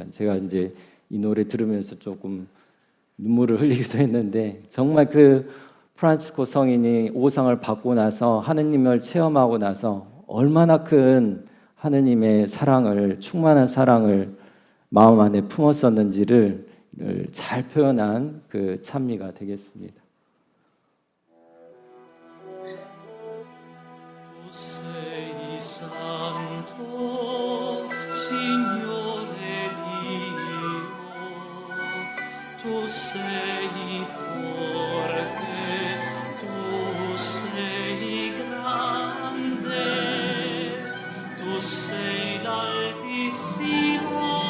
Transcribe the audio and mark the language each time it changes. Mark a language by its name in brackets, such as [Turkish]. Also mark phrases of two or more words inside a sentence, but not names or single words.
[Korean] 제가 이제 이 노래 들으면서 조금 눈물을 흘리기도 했는데 정말 그 프란치스코 성인이 오상을 받고 나서 하느님을 체험하고 나서 얼마나 큰 하느님의 사랑을 충만한 사랑을 마음 안에 품었었는지를 잘 표현한 그 찬미가 되겠습니다. [Italian] Tu sei santo, Signore Dio, tu sei forte, tu sei grande, tu sei l'Altissimo,